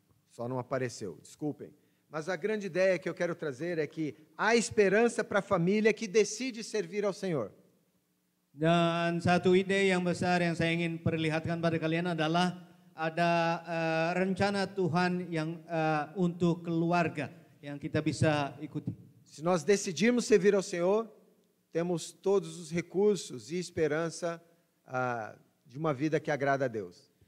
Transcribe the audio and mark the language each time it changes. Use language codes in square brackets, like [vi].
[pt] Só não apareceu, desculpem. Mas a grande ideia que eu quero trazer é que há esperança para a família que decide servir ao Senhor. [id] Dan satu ide yang besar yang saya ingin perlihatkan pada kalian adalah ada rencana Tuhan yang untuk keluarga yang kita bisa ikuti. [pt] Se nós decidirmos servir ao Senhor, temos todos os recursos e esperança de uma vida que agrada a Deus.